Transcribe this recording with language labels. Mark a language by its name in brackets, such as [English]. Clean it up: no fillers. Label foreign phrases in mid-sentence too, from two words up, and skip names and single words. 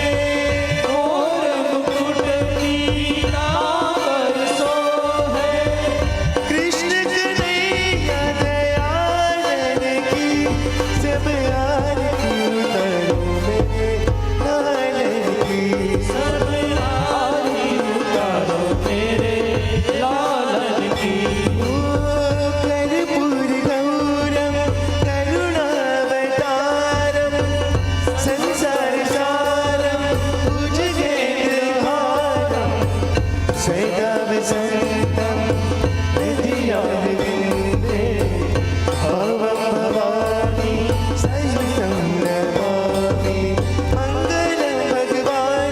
[Hindi] मोर मुकुट पीतांबर शोभे, कृष्ण कन्हैया दयालन की, सब आरती उतारो मेरे लालन की, सब आरती उतारो मेरे लालन की, ओ [Sanskrit] कर्पूर गौरम करुणावतारम, संसार सारम भुजगेन्द्रहारम, सदा वसन्तं हृदयारविन्दे, भवं भवानी सहितं नमामि, मङ्गलं भगवान्